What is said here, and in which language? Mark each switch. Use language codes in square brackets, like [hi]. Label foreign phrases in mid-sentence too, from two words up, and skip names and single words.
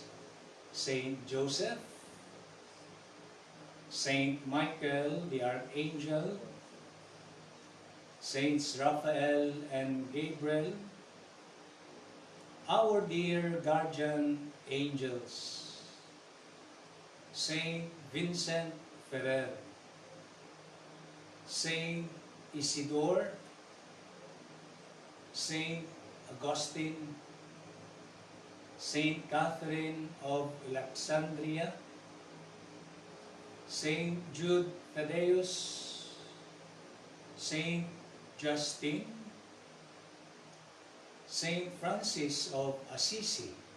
[en] Saint Joseph, Saint Michael the Archangel, Saints Raphael and Gabriel, our dear guardian angels, Saint Vincent Ferrer, Saint Isidore, Saint Augustine, Saint Catherine of Alexandria, Saint Jude Thaddeus, Saint Justin, Saint Francis of Assisi,